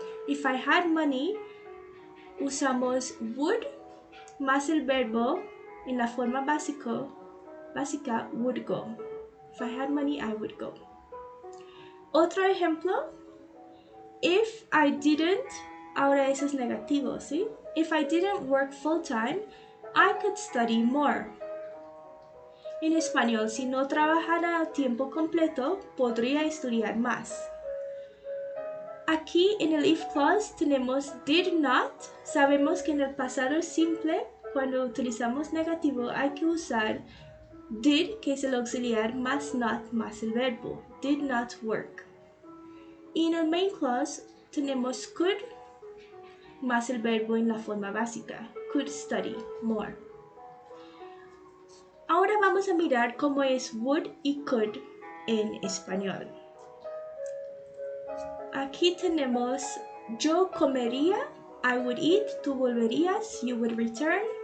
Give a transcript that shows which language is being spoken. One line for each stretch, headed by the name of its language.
English: If I had money,
Spanish: usamos would más el verbo en la forma básica would go.
English: If I had money, I would go.
Spanish: Otro ejemplo,
English: if I didn't,
Spanish: ahora eso es negativo, ¿sí?
English: If I didn't work full time, I could study more.
Spanish: En español, si no trabajara a tiempo completo, podría estudiar más. Aquí en el if clause tenemos did not. Sabemos que en el pasado simple, cuando utilizamos negativo, hay que usar did, que es el auxiliar, más not, más el verbo.
English: Did not work.
Spanish: Y en el main clause tenemos could más el verbo en la forma básica.
English: Could study more.
Spanish: Ahora vamos a mirar cómo es would y could en español. Aquí tenemos yo comería,
English: I would eat,
Spanish: tú volverías,
English: you would return.